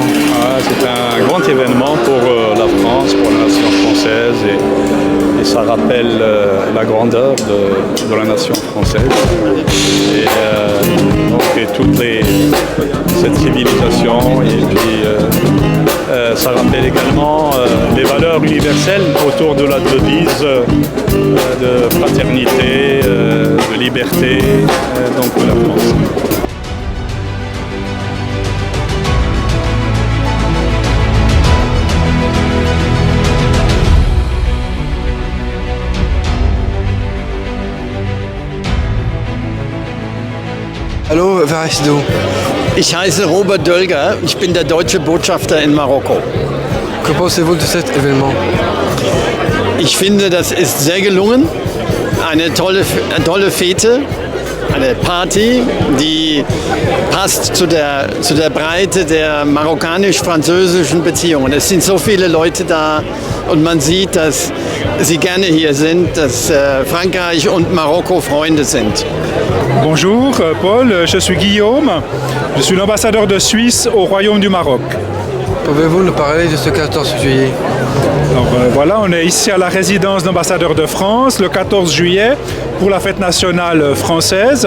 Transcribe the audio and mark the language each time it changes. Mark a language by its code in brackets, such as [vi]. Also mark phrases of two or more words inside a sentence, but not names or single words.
[fr] C'est un grand événement pour la France, pour la nation française et ça rappelle la grandeur de la nation française et toute cette civilisation et puis ça rappelle également les valeurs universelles autour de la devise de fraternité, de liberté donc de la France. [de] Hallo, wer heißt du? Ich heiße Robert Dölger, ich bin der deutsche Botschafter in Marokko. [fr] Que pensez-vous de cet événement? [de] Ich finde, das ist sehr gelungen. Eine tolle Fete, eine Party, die passt zu der Breite der marokkanisch-französischen Beziehungen. Es sind so viele Leute da und man sieht, dass sie gerne hier sind, dass Frankreich und Marokko Freunde sind. [fr] Bonjour Paul, je suis Guillaume, je suis l'ambassadeur de Suisse au Royaume du Maroc. Pouvez-vous nous parler de ce 14 juillet? Alors, voilà, on est ici à la résidence d'ambassadeur de France le 14 juillet pour la fête nationale française.